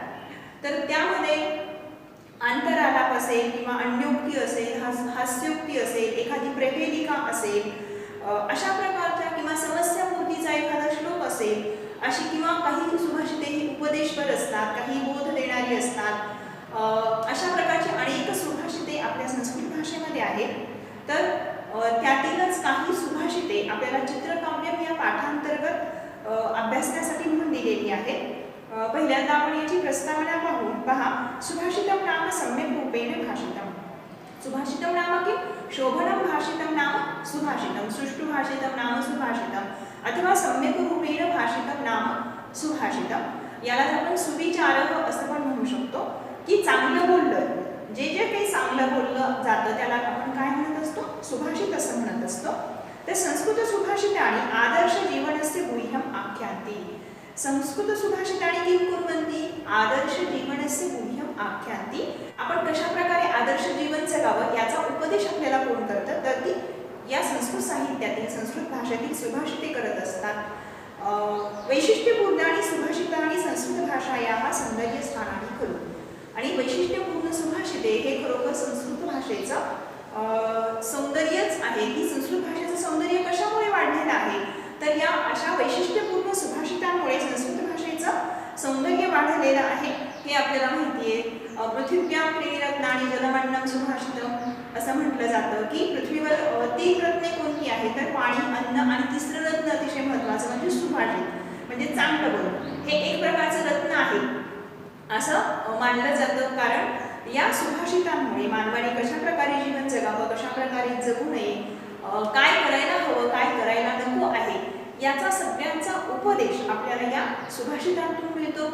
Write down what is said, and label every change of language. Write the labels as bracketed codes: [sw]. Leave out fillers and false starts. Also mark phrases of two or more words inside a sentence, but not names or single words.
[mr] तर त्यामध्ये अंतरालाप असेल किंवा अन्योक्ती असेल, हास्योक्ती असेल, एखादी प्रहेलिका असेल, अशा प्रकारच्या किंवा समस्यापूर्तीचा एखादा श्लोक असेल अशी किंवा काही सुभाषिते ही उपदेशपर असतात, काही बोध देणारी असतात। अशा प्रकारची अनेक सुभाषिते आपल्या संस्कृत भाषेमध्ये आहेत। तर त्यातीलच काही सुभाषिते आपल्याला चित्रकाव्य या पाठांतर्गत अभ्यासण्यासाठी म्हणून दिलेली आहेत। पहिल्यांदा आपण याची प्रस्तावना पाहू। पहा, [sa] सुभाषितं नाम सम्यक् रूपेण भाषितम्। सुभाषितं नाम किं? शोभनं भाषितं नाम सुभाषितं, सुष्ठु भाषितं नाम सुभाषितं अथवा सम्यक् रूपेण भाषितं नाम सुभाषितं। [mr] याला आपण सुविचारः असं पण म्हणू शकतो की चांगलं बोललं, जे जे काही चांगलं बोललं जातं त्याला आपण काय म्हणत असतो? सुभाषित असं म्हणत असतो। [sa] तर संस्कृत सुभाषितानि आदर्श जीवनस्य गुह्यम् आख्यान्ति। संस्कृत सुभाषितानि किं कुर्वन्ति? आदर्श जीवनस्य गुह्यम् आख्यान्ति। [mr] आपण कशा प्रकारे आदर्श जीवन जगावं याचा उपदेश आपल्याला कोण करतं? तर ती या संस्कृत साहित्यातील संस्कृत भाषेतील सुभाषिते करत असतात। [sa] वैशिष्ट्यपूर्ण आणि सुभाषितानि संस्कृत भाषायाः सौंदर्य स्थानानि खलु। [mr] आणि वैशिष्ट्यपूर्ण सुभाषिते हे खरोखर संस्कृत भाषेचं सौंदर्यच आहे। की संस्कृत भाषेचं सौंदर्य कशामुळे वाढलेलं आहे? तर या अशा वैशिष्ट्यपूर्ण सुभाषितांमुळे संस्कृत भाषेचं सौंदर्य वाढलेलं आहे हे आपल्याला माहिती आहे। [sa] पृथिव्यां त्रीरत्नानि जलमन्नं सुभाषितम् [mr] असं म्हटलं जातं की पृथ्वीवर 3 रत्ने कोणती आहेत? तर पाणी, अन्न आणि तिसरं रत्न अतिशय महत्त्वाचं म्हणजे सुभाषित, म्हणजे चांगलं बोलणं। हे एक प्रकारचं रत्न आहे असं मानलं जातं। कारण या सुभाषितांमुळे मानवाने कशा प्रकारे जीवन जगावं, कशा प्रकारे जगू नये, काय करायला हवं, काय करायला नको आहे याचा सगळ्यांचा उपदेश आपल्याला या सुभाषितांतून मिळतो।